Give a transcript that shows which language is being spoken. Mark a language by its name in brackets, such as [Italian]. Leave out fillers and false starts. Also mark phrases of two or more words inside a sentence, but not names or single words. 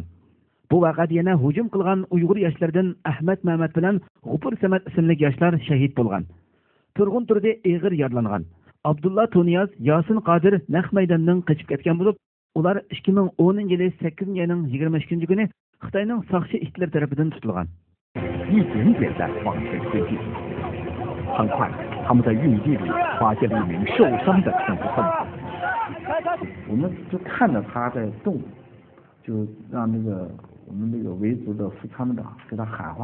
[Uzbek] Bu voqeada yana hujum qilgan Uyg'ur yoshlardan Ahmad Mahmad bilan G'ufur Samad ismli yoshlar shahid bo'lgan. Turg'un Turdi og'ir yaralangan. Abdulla Tuniyaz, Yosin Qodir naq maydondan qochib ketgan bo'lib, ular 2010 yili 8-yilning 22 kuni Xitoyning soqchi ishchilari tomonidan tutilgan. [Chinese] 一点点地往前推进。很快，他们在运地里发现了一名受伤的恐怖分子。我们就看着他在动，就让我们维族的副参谋长给他喊话。